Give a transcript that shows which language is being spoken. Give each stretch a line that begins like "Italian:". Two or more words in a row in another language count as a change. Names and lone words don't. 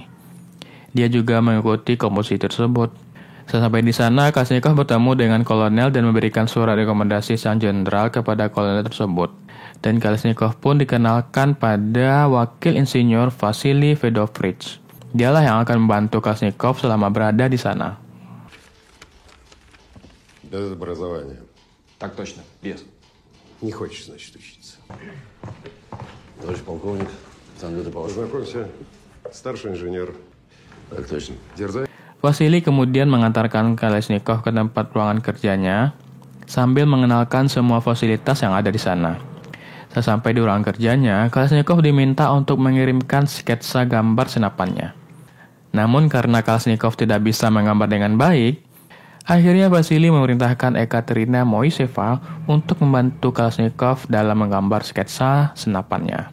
Indonesian: Dia juga mengikuti kompetisi tersebut. Sesampai di sana, Kalashnikov bertemu dengan kolonel dan memberikan surat rekomendasi sang jenderal kepada kolonel tersebut. Dan Kalashnikov pun dikenalkan pada wakil insinyur Vasily Fedorowicz. Dialah yang akan membantu Kalashnikov selama berada di sana.
Russian: Без образования. Так точно, без. Не хочешь, значит, учиться. Товарищ полковник, познакомься, старший инженер. Так точно. Дерзай.
Indonesian: Vasily kemudian mengantarkan Kalashnikov ke tempat ruangan kerjanya sambil mengenalkan semua fasilitas yang ada di sana. Sesampai di ruangan kerjanya, Kalashnikov diminta untuk mengirimkan sketsa gambar senapannya. Namun karena Kalashnikov tidak bisa menggambar dengan baik, akhirnya Vasily memerintahkan Ekaterina Moiseva untuk membantu Kalashnikov dalam menggambar sketsa senapannya.